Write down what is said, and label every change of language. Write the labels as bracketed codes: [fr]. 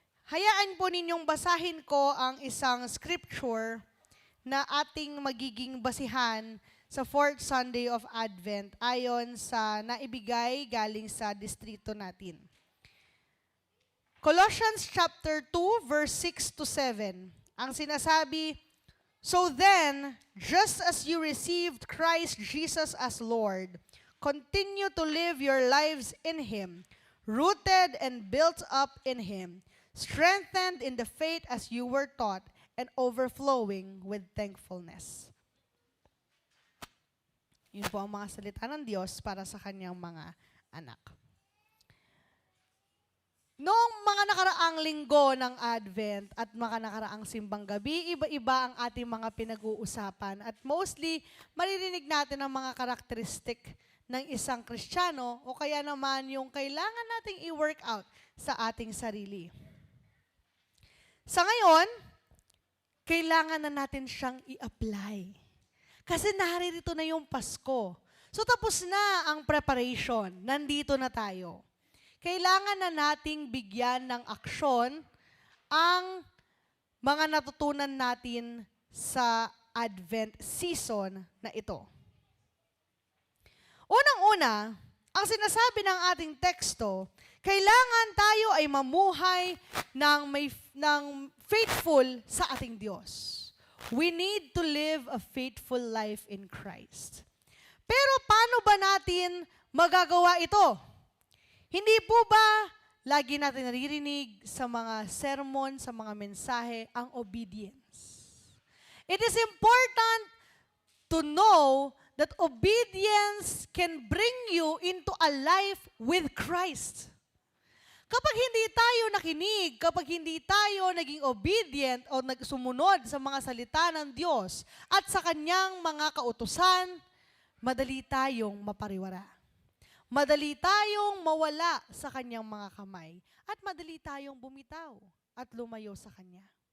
[tl] Hayaan po ninyong basahin ko ang isang scripture na ating magiging basihan sa 4th Sunday of Advent ayon sa naibigay galing sa distrito natin. [en] Colossians chapter 2 verse 6 to 7. [tl] Ang sinasabi, [en] "So then, just as you received Christ Jesus as Lord, continue to live your lives in Him, rooted and built up in Him, strengthened in the faith as you were taught, and overflowing with thankfulness." [tl] Yun po ang mga salita ng Diyos para sa kanyang mga anak. Noong mga nakaraang linggo ng Advent at mga nakaraang simbang gabi, iba-iba ang ating mga pinag-uusapan. At mostly, maririnig natin ang mga karakteristik ng isang Kristiyano o kaya naman yung kailangan nating i-work out sa ating sarili. Sa ngayon, kailangan na natin siyang i-apply. Kasi naririto na yung Pasko. So tapos na ang preparation. Nandito na tayo. Kailangan na nating bigyan ng aksyon ang mga natutunan natin sa Advent season na ito. Unang-una, ang sinasabi ng ating teksto, kailangan tayo ay mamuhay ng faithful sa ating Diyos. [en] We need to live a faithful life in Christ. [tl] Pero paano ba natin magagawa ito? Hindi po ba lagi natin naririnig sa mga sermon, sa mga mensahe, ang obedience? [en] It is important to know that obedience can bring you into a life with Christ. [tl] Kapag hindi tayo nakinig, kapag hindi tayo naging obedient o sumunod sa mga salita ng Diyos at sa kanyang mga kautusan, madali tayong mapariwara. Madali tayong mawala sa kanyang mga kamay at madali tayong bumitaw at lumayo sa kanya.